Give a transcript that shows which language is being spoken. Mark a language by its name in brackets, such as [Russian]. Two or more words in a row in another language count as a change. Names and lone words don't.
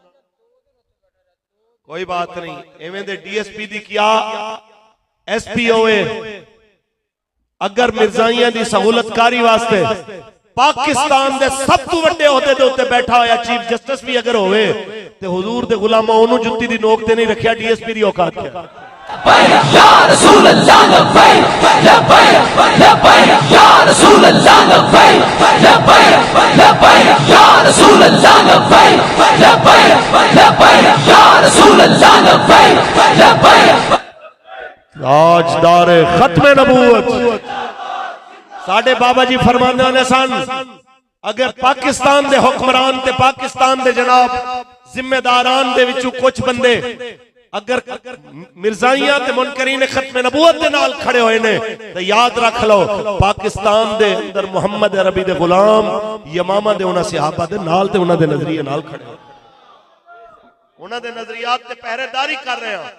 [Punjabi] کوئی بات نہیں، ایویں دے ڈی ایس پی دی کیا ایس پی ہوئے، اگر مرزائیاں دی سہولت کاری واسطے پاکستان دے سب توں وڈے عہدے دے اتے بیٹھا ہویا [English] Chief Justice [Punjabi] بھی اگر ہووے تے حضور دے غلاماں اونوں جتی دی نوک تے نہیں رکھیا، ڈی ایس پی دی اوقات کیا. [Arabic] يا رسول الله لبيك لبيك لبيك يا رسول الله لبيك لبيك لبيك يا رسول الله لبيك لبيك لبيك يا رسول الله لبيك لبيك. [Punjabi] تاجدار ختم نبوت ساڈے بابا جی فرماندے نے سن، اگر پاکستان دے حکمران تے پاکستان دے جناب ذمہ داران دے وچوں کجھ بندے اگر مرزائیاں تے منکرین ختم نبوت دے نال کھڑے ہوئے نے تے یاد رکھ لو، پاکستان دے اندر محمد عربی دے غلام یمامہ دے انہاں صحابہ دے نال تے انہاں دے نظریے نال کھڑے ہو، انہاں دے نظریات تے پہرے داری کر رہے ہیں.